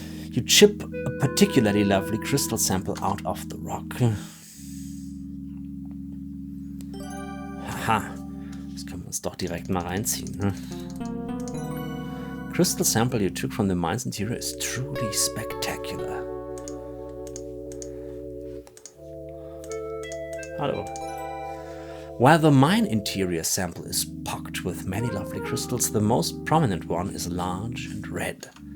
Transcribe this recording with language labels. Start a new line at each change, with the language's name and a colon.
English: You chip a particularly lovely crystal sample out of the rock.
German: Haha, das können wir uns doch direkt mal reinziehen. Ne?
English: Crystal sample you took from the mine's interior is truly spectacular. Hallo. While the mine interior sample is pocked with many lovely crystals, the most prominent one is large and red.